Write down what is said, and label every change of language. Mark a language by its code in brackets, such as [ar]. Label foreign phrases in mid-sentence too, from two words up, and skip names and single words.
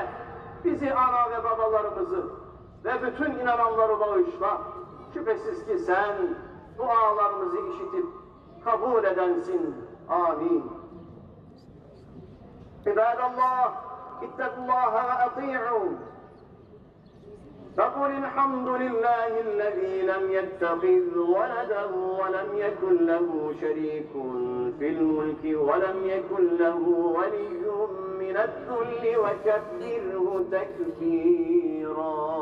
[tr] Bizi, ana ve babalarımızı ve bütün inananları bağışla. Şüphesiz ki sen dualarımızı işitip kabul edensin. [ar] آمين عباد الله اتقوا الله وأطيعوا. فقل الحمد لله الذي لم يتخذ ولدا ولم يكن له شريك في الملك ولم يكن له ولي من الذل وكبره تكبيرا